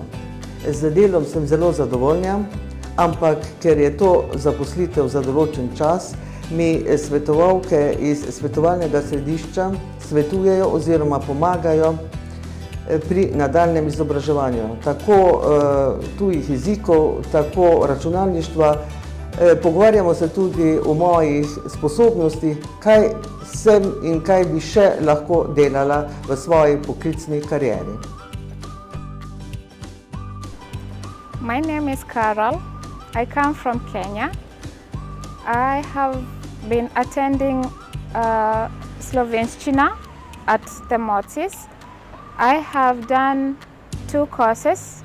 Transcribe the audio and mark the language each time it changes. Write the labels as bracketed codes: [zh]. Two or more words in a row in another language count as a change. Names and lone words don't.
[sl] Z delom sem zelo zadovoljna, ampak ker je to zaposlitev za določen čas, mi svetovalke iz svetovalnega središča svetujejo oziroma pomagajo pri nadaljnjem izobraževanju, tako tujih jezikov, tako računalništva. Pogovarjamo se tudi o mojih sposobnostih, kaj sem in kaj bi še lahko delala v svoji poklicni karieri. [en] My name is Carol. I come from Kenya. I have been attending Slovenščina at the MOCIS. I have done 2 courses.